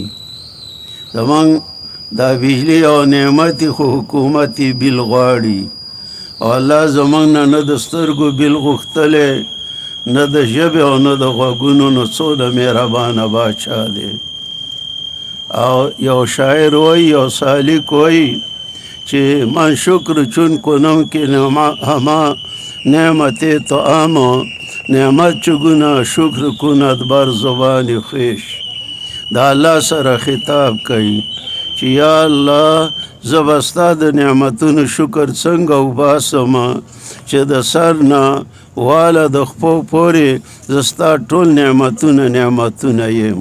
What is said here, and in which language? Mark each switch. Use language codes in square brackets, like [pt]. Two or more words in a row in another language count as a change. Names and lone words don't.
[ps] زمونږ دا بجلی او نعمت خو حکومت بیل غواړي، او الله زمونږ نه د سترګو بیل غوښتلی، نه د ژبې او نه د غوږونو. نو څونه مهربانه باچا دی. او یو شاعر وایي، یو سالک وایي چې [fa] من شکر چون کنم که هما نعمت طعام نعمت چگونه شکر کند بر زبان خویش. [ps] دا الله سره خطاب کوي چې یا الله زه به ستا د نعمتونو شکر څنګه وباسم چې د سر نه واله د خپو پورې زه ستا ټول نعمتونه یم.